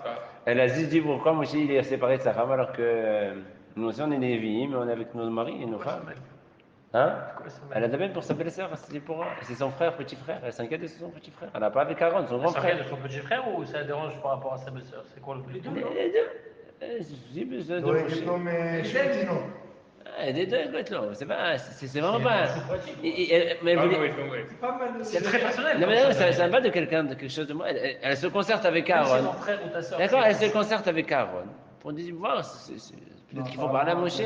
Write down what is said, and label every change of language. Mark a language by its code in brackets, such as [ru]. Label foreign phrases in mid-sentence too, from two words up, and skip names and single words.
[fr] Elle a juste dit pourquoi Moshe il est séparé de sa femme alors que nous aussi on est des vies, mais on est avec nos maris et nos Pourquoi femmes. Samuel? Hein? Pourquoi Elle a Samuel? de même pour sa belle-sœur, c'est son frère, petit frère. Elle s'inquiète de son petit frère. Elle n'a pas avec Aaron, son Elle grand s'inquiète frère. de son petit frère ou ça dérange par rapport à sa belle-sœur? C'est quoi le Les deux, truc? non? Les deux. J'ai besoin de לא Moshe. [he] יגיד לו [fr] Les משבטינו. Les deux, écoute, là. C'est vraiment C'est pas. un chou pratique. Mais elle voulait- C'est pas mal. C'est très personnel. Non, comme mais non, ça. ça va de quelqu'un, de quelque chose de moi. Elle se concerte avec Même si c'est Aaron. ton frère ou ta sœur. D'accord, c'est- elle se concerte avec Aaron. Pour dire, voir, peut-être qu'il faut parler à Moshe.